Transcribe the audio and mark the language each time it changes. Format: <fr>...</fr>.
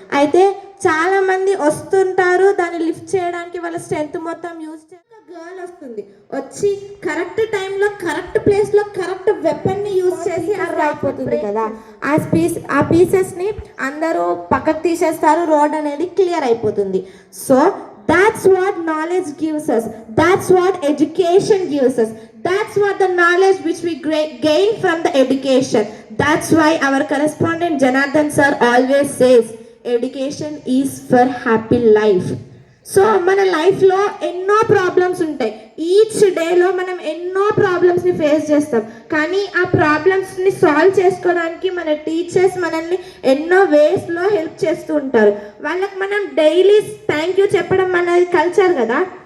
<te>అయితే చాలామంది వస్తుంటారు, దాన్ని లిఫ్ట్ చేయడానికి వాళ్ళ స్ట్రెంత్ మొత్తం యూజ్ చేసి గర్ల్ వస్తుంది. వచ్చి కరెక్ట్ టైంలో కరెక్ట్ ప్లేస్లో కరెక్ట్ వెపన్ని యూజ్ చేసి అది అయిపోతుంది కదా. ఆ పీసెస్ని అందరూ పక్కకు తీసేస్తారు, రోడ్ అనేది క్లియర్ అయిపోతుంది.</te> <en>So that's what knowledge gives us, that's what education gives us, that's what the knowledge which we gain from the education. That's why our correspondent Janardhan sir always says education is for happy life.</en> <te>So మన లైఫ్లో ఎన్నో problems ఉంటాయి. Each డేలో మనం ఎన్నో ప్రాబ్లమ్స్ని face చేస్తాం. కానీ ఆ ప్రాబ్లమ్స్ని సాల్వ్ చేసుకోవడానికి మన టీచర్స్ మనల్ని ఎన్నో వేస్లో హెల్ప్ చేస్తూ ఉంటారు. వాళ్ళకి మనం డైలీ థ్యాంక్ యూ చెప్పడం అనేది కల్చర్ కదా.</te>